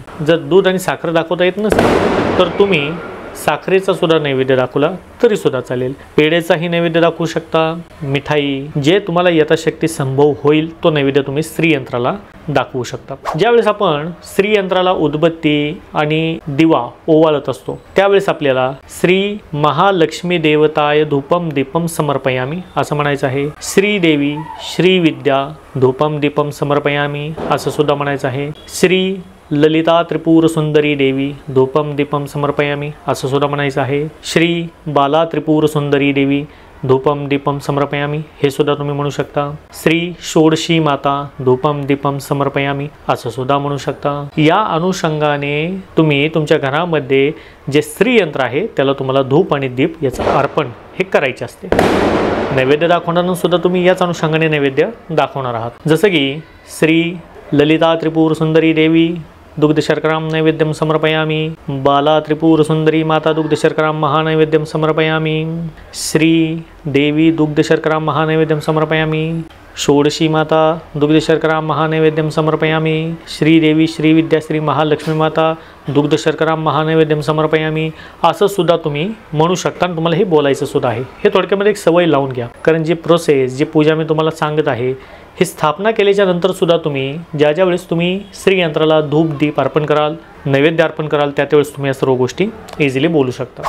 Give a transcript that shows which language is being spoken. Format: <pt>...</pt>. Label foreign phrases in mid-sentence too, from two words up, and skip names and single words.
<mr>जर दूध आणि साखर दाखवता येत नसेल तर तुम्ही साखरेचा सुद्धा नैवेद्य दाखवला तरी सुद्धा चालेल। पेढेचाही नैवेद्य दाखवू शकता, मिठाई, जे तुम्हाला यथाशक्ती संभव होईल तो नैवेद्य तुम्ही श्रीयंत्राला दाखवू शकता। ज्यावेळेस आपण श्रीयंत्राला उदबत्ती आणि दिवा ओवाळत असतो त्यावेळेस आपल्याला</mr> <sa>श्री महालक्ष्मी देवताय धूपम दीपम समर्पयामी</sa> <mr>असं म्हणायचं आहे।</mr> <sa>श्रीदेवी श्रीविद्या धूपम दीपम समर्पयामी</sa> <mr>असं सुद्धा म्हणायचं आहे।</mr> <sa>श्री ललिता त्रिपुर सुंदरी देवी धूपम दीपम समर्पयामी</sa> <mr>असं सुद्धा म्हणायचं आहे।</mr> <sa>श्री बाला त्रिपुर सुंदरी देवी धूपम दीपम समर्पयामी</sa> <mr>हे सुद्धा तुम्ही म्हणू शकता।</mr> <sa>श्री षोडशी माता धूपम दीपम समर्पयामी</sa> <mr>असं सुद्धा म्हणू शकता। या अनुषंगाने तुम्ही तुमच्या घरामध्ये जे श्रीयंत्र आहे त्याला तुम्हाला धूप आणि दीप याचं अर्पण हे करायचे असते। नैवेद्य दाखवताना सुद्धा तुम्ही याच अनुषंगाने नैवेद्य दाखवणार आहात, जसं की</mr> <sa>श्री ललिता त्रिपुर सुंदरी देवी दुग्ध शर्कराम नैवेद्यम समर्पयामी, बाला त्रिपुर सुंदरी माता दुग्ध शर्कराम महानैवेद्यम समर्पयामी, श्री देवी दुग्ध शर्कराम महानैवेद्यम समर्पयामी, षोडशी माता दुग्धशर्करां महानैवेद्यं समर्पयामि। श्रीदेवी श्रीविद्या श्री महालक्ष्मी माता दुग्धशर्करां महानैवेद्यं समर्पयामि</sa> <mr>असं सुद्धा तुम्ही म्हणू शकता आणि तुम्हाला हे बोलायचं सुद्धा आहे। हे थोडक्यामध्ये एक सवय लावून घ्या, कारण जी प्रोसेस जी पूजा मी तुम्हाला सांगत आहे ही स्थापना केल्याच्या नंतर सुद्धा तुम्ही ज्या वेळेस तुम्ही श्रीयंत्राला धूप दीप अर्पण कराल, नैवेद्य अर्पण कराल, त्यावेळेस तुम्ही या सर्व गोष्टी इझिली बोलू शकता।</mr>